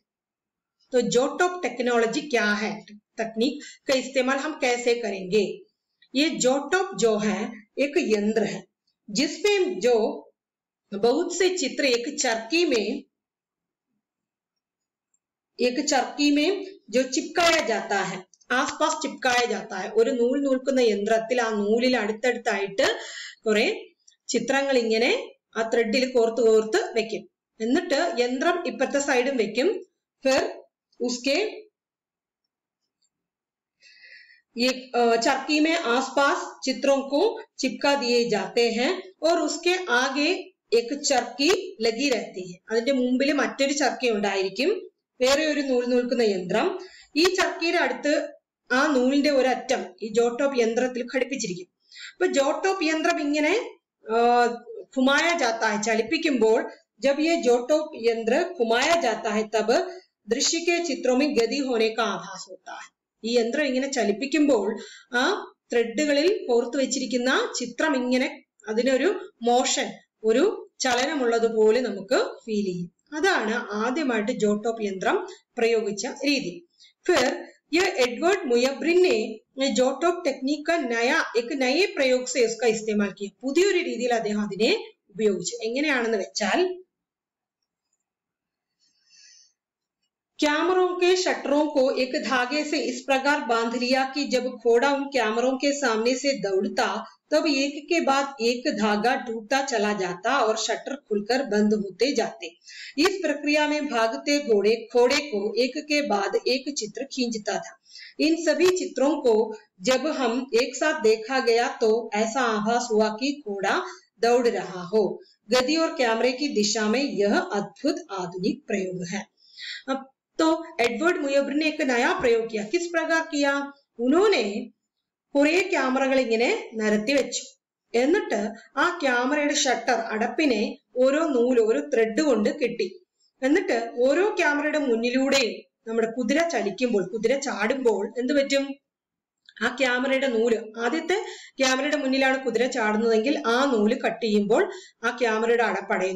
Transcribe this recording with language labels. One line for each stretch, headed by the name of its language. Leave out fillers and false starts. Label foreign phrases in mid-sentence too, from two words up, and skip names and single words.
Hindi: तो जोटॉप टेक्नोलॉजी क्या है, तकनीक का इस्तेमाल हम कैसे करेंगे? ये जोटॉप जो है एक यंत्र है जिसमें जो बहुत से चित्र एक चरकी में जो चिपकाया जाता है, आसपास चिपकाया जाता है.
Malayalam: ഒരു നൂൽ നൂൽക്കുന്ന യന്ത്രത്തിൽ ആ നൂലിൽ അടുത്തടുത്തായിട്ട് കുറെ ചിത്രങ്ങൾ ഇങ്ങനെ ആ ത്രെഡിൽ കോർത്ത് വെക്കും. എന്നിട്ട് യന്ത്രം ഇപ്പുറത്തെ സൈഡും വെക്കും.
Hindi: फिर उसके ये चरकी में आसपास चित्रों को चिपका दिए जाते हैं और उसके आगे एक चरकी लगी रहती है.
Malayalam: അതിന്റെ മുമ്പിൽ മറ്റൊരു ചർക്കി ഉണ്ടായിരിക്കും, വേറെ ഒരു നൂൽ നൂൽക്കുന്ന യന്ത്രം. ഈ ചർക്കിയുടെ അടുത്ത് ആ നൂലിന്റെ ഒരറ്റം ഈ ജോട്ടോപ്പ് യന്ത്രത്തിൽ ഘടിപ്പിച്ചിരിക്കും. അപ്പൊ ജോട്ടോപ്പ് യന്ത്രം ഇങ്ങനെ
Hindi: घुमाया जाता है, ചലിപ്പിക്കുമ്പോൾ जब ये जोटॉप यंत्र घुमाया जाता है तब दृश्य के चित्रों में गति होने का आभास होता है.
Malayalam: ഈ യന്ത്രം ഇങ്ങനെ ചലിപ്പിക്കുമ്പോൾ ആ ത്രെഡുകളിൽ കോർത്തു വെച്ചിരിക്കുന്ന ചിത്രം ഇങ്ങനെ അതിനൊരു മോഷൻ, ഒരു ചലനമുള്ളതുപോലെ നമുക്ക് ഫീൽ ചെയ്യും. അതാണ് ആദ്യമായിട്ട് ജോട്ടോപ്പ് യന്ത്രം പ്രയോഗിച്ച രീതി.
Hindi: फिर यह एडवर्ड मुयब्रिन ने जोटॉप टेक्निक का एक नए प्रयोग से उसका इस्तेमाल किया.
Malayalam: പുതിയൊരു രീതിയിൽ അദ്ദേഹം അതിനെ ഉപയോഗിച്ചു. എങ്ങനെയാണെന്ന് വെച്ചാൽ
Hindi: कैमरों के शटरों को एक धागे से इस प्रकार बांध लिया कि जब घोड़ा उन कैमरों के सामने से दौड़ता तब एक के बाद एक धागा टूटता चला जाता और शटर खुलकर बंद होते जाते. इस प्रक्रिया में भागते घोड़े को एक के बाद एक चित्र खींचता था. इन सभी चित्रों को जब हम एक साथ देखा गया तो ऐसा आभास हुआ कि घोड़ा दौड़ रहा हो. गति और कैमरे की दिशा में यह अद्भुत आधुनिक प्रयोग है. तो एडवर्ड मुयब्रिन ने एक नया प्रयोग किया. किस प्रकार किया? उन्होंने
Malayalam: കുറെ ക്യാമറകൾ ഇങ്ങനെ നിരത്തി വെച്ചു. എന്നിട്ട് ആ ക്യാമറയുടെ ഷട്ടർ അടപ്പിനെ ഓരോ നൂല്, ഒരു ത്രെഡ് കൊണ്ട് കെട്ടി. എന്നിട്ട് ഓരോ ക്യാമറയുടെ മുന്നിലൂടെയും നമ്മുടെ കുതിര ചാടുമ്പോൾ എന്ത് പറ്റും? ആ ക്യാമറയുടെ നൂല്, ആദ്യത്തെ ക്യാമറയുടെ മുന്നിലാണ് കുതിര ചാടുന്നതെങ്കിൽ ആ നൂല് കട്ട് ചെയ്യുമ്പോൾ ആ ക്യാമറയുടെ അടപ്പടയുന്നു.